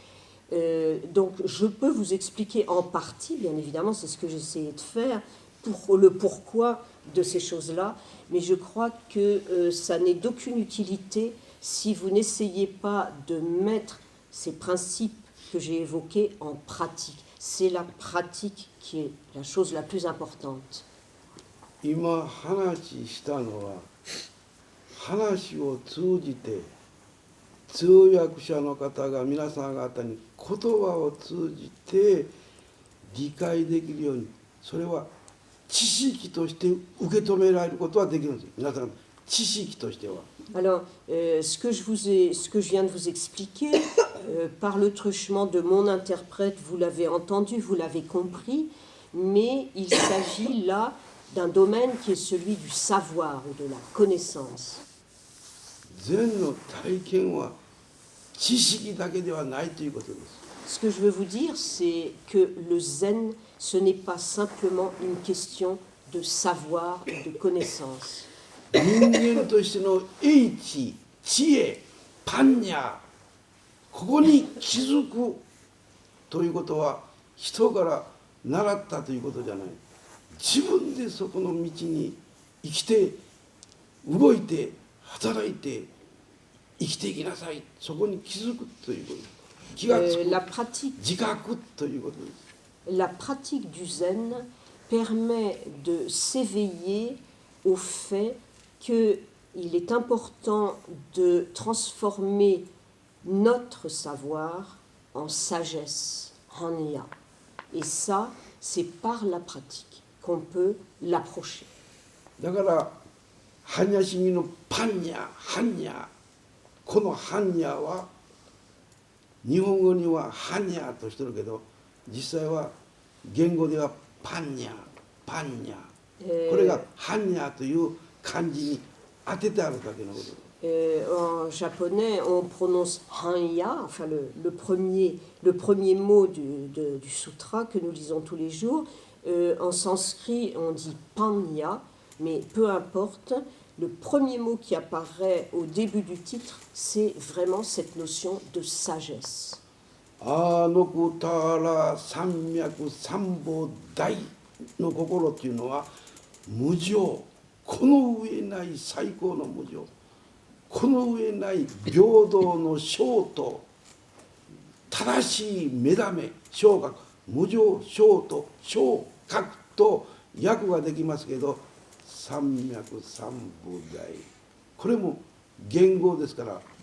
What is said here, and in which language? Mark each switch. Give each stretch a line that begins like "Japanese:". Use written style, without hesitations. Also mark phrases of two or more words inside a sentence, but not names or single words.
French: Donc je peux vous expliquer en partie, bien évidemment, c'est ce que j'essayais de faire, pour le pourquoi de ces choses-là, mais je crois que ça n'est d'aucune utilité si vous n'essayez pas de mettre ces principes que j'ai évoqués en pratique. C'est la pratique qui est la chose la plus importante.
Japanese: 今話したのは、話を通じて通訳者の方が皆さん方に言葉を通じて理解できるように、それは知識として受け止められることはできるんです。皆さん知識としては。
French: Alors, ce que je viens de vous expliquer, par le truchement de mon interprète, vous l'avez entendu, vous l'avez compris, mais il s'agit là d'un domaine qui est celui du savoir ou de la connaissance.
Japanese: 禅の体験は知識だけではないということです。
French: Ce que je veux vous dire, c'est que le zen, ce n'est pas simplement une question de savoir ou de connaissance.
Japanese: 人間としての英知、知恵、パンニャ、ここに気づくということは人から習ったということじゃない。自分でそこの道に生きて動いて働いて生きていきなさい。そこに気づくということ。気がつく、自覚ということです。
French: La pratique du zen permet de s'éveiller au fait qu'il est important de transformer notre savoir en sagesse, hanya. Et ça, c'est par la pratique qu'on peut l'approcher.
Japanese: だから般若心経のパンニャ、般若、この般若は日本語には般若としてるけど、実際は言語ではパンニャ、パンニャ、これが般若という漢字に当ててあるだけのこと。
French: En japonais, on prononce hanya, enfin le premier mot du sutra que nous lisons tous les jours. En sanskrit, on dit panya, mais peu importe, le premier mot qui apparaît au début du titre, c'est vraiment cette notion de sagesse.
Japanese: あのくたら三脈三宝大の心っていうのは無常、この上ない最高の無常、この上ない平等の正と正しい目覚め、正覚、無常、正と正覚と訳ができますけど、三脈三宝大、これも言語ですから